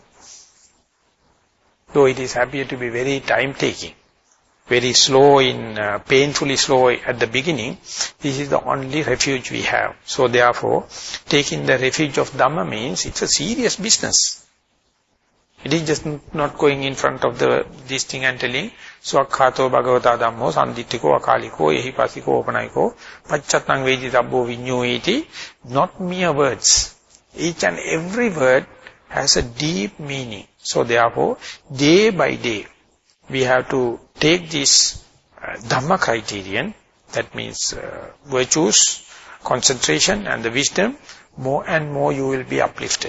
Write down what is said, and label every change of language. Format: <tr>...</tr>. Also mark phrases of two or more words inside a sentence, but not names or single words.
<en>Though it is happy to be very time-taking, very slow, painfully slow at the beginning, this is the only refuge we have. So therefore, taking the refuge of Dhamma means it's a serious business. It is just not going in front of this thing and telling,</en> <pi>Swakhato Bhagavata Dhammo Sanditiko Akaliko Ehipasiko Opanayiko Pachatang Veditabbo Vinyoiti.</pi> <en>Not mere words. Each and every word has a deep meaning. So therefore, day by day, we have to take this Dhamma criterion, that means virtues, concentration and the wisdom, more and more you will be uplifted.</en>